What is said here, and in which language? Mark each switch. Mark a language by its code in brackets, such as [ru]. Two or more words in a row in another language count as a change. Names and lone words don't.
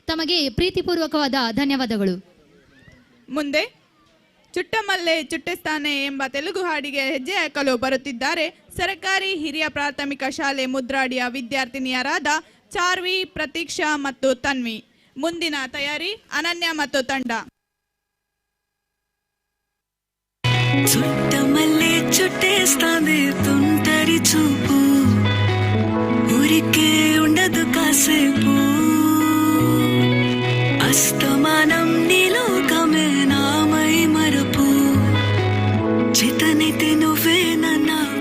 [kn] ತಮಗೆ ಪ್ರೀತಿಪೂರ್ವಕವಾದ ಧನ್ಯವಾದಗಳು. ಮುಂದೆ ಚುಟ್ಟಮಲ್ಲೆ ಚುಟ್ಟೆಸ್ತಾನೆ ಎಂಬ ತೆಲುಗು ಹಾಡಿಗೆ ಹೆಜ್ಜೆ ಹಾಕಲು ಬರುತ್ತಿದ್ದಾರೆ ಸರ್ಕಾರಿ ಹಿರಿಯ ಪ್ರಾಥಮಿಕ ಶಾಲೆ ಮುದ್ರಾಡಿಯ ವಿದ್ಯಾರ್ಥಿನಿಯರಾದ ಚಾರ್ವಿ, ಪ್ರತೀಕ್ಷಾ ಮತ್ತು ತನ್ವಿ. ಮುಂದಿನ ತಯಾರಿ ಅನನ್ಯ ಮತ್ತು ತಂಡ. [te] చుట్టమల్లే చుట్టేస్తాంది తుంటరి చూపు, ఊరికే ఉండదు కాసేపు, అస్తమానం నీలోకమే నామై మరపు, చితనైతే నువ్వే నా